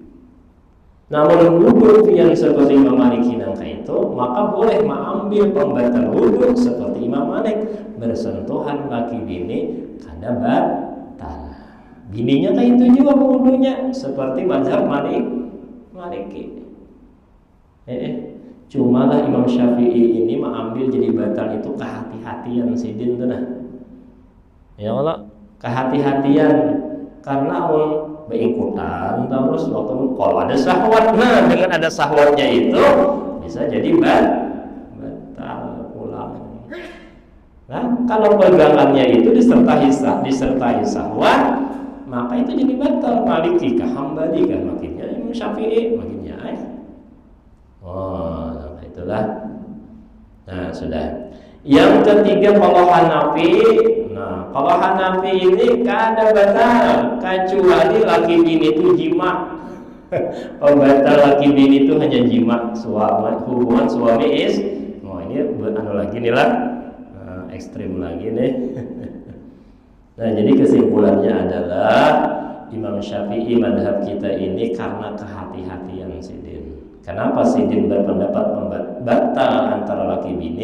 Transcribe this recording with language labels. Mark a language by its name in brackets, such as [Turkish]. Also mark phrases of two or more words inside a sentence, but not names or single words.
[Indonesian] Namun wudu yang seperti Imam Maliki nangka itu, maka boleh mengambil pembatal wudu seperti Imam Malik, bersentuhan laki bini kada batal. Bininya kayak itu juga wudunya seperti mazhab Maliki. Cuma lah Imam Syafi'i ini mengambil jadi batal itu kehati-hatian Sidin tuh nah. Ya Allah, kehati-hatian karena berikutan terus waktu kalau ada syahwat, nah dengan ada syahwatnya itu bisa jadi batal pulang. Nah, kalau pegangannya itu disertai syahwat, maka itu jadi batal. Maliki kah, Hambali kah, makinnya Imam Syafi'i makinnya itulah. Nah, sudah. Yang ketiga kalau Hanafi. Nah, kalau Hanafi ini kada batal kecuali laki bini itu jima. Pembatal laki bini itu hanya jima, hubungan suami ini lagi nih lah. Ekstrim lagi nih. Nah, jadi kesimpulannya adalah Imam Syafi'i madhab kita ini karena kehati-hatian Sidin. Kenapa Sidin berpendapat batal antara laki bini?